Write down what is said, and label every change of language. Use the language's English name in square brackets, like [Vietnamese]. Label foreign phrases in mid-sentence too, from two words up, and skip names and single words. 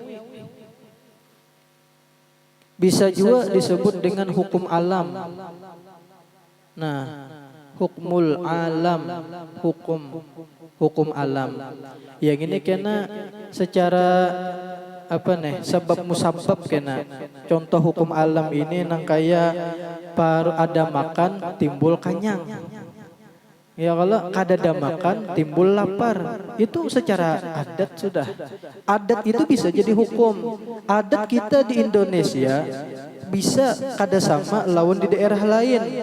[Indonesian] Bisa juga disebut dengan hukum alam. Nah, hukmul alam, hukum alam. Yang ini kena secara sebab musabab kena. Contoh hukum alam ini nang kaya ada makan timbul kanyang. Ya, kalau kadada makan timbul lapar. Itu secara adat sudah. Adat itu bisa jadi hukum. Adat kita di Indonesia bisa kada sama lawan di daerah lain.